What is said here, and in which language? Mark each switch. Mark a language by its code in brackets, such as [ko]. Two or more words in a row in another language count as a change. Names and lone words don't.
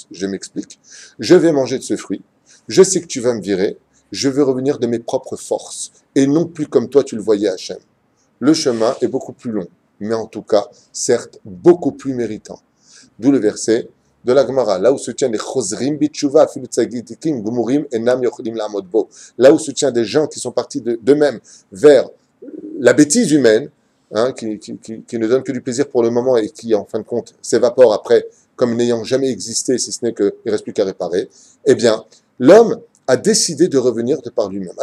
[fr] Je m'explique. Je vais manger de ce fruit. Je sais que tu vas me virer. Je veux revenir de mes propres forces. Et non plus comme toi tu le voyais, Hachem. Le chemin est beaucoup plus long, mais en tout cas, certes, beaucoup plus méritant. D'où le verset de la Gemara, là où se tient les [he] חוזרים בתשובה אפילו צדיקים גמורים אינם יכולים לעמוד בו. [fr] Là où se tient des gens qui sont partis d'eux-mêmes vers la bêtise humaine, hein, qui ne donne que du plaisir pour le moment et qui, en fin de compte, s'évapore après comme n'ayant jamais existé, si ce n'est qu'il ne reste plus qu'à réparer. Eh bien, l'homme a décidé de revenir de par lui-même.